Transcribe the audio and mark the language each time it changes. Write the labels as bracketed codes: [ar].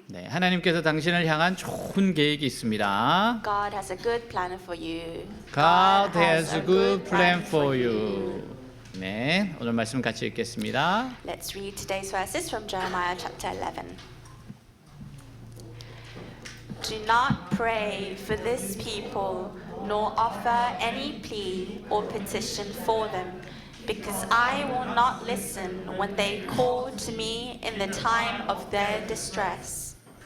[ko] 네, 하나님께서 당신을 향한 좋은 계획이 있습니다. [en] God has a good plan for you. God has a good plan for you. [ko] 네, 오늘 말씀 같이 읽겠습니다. [en] Let's read today's verses from Jeremiah chapter 11. Do not pray for this people, nor offer any plea or petition for them, because I will not listen when they call to me in the time of their distress.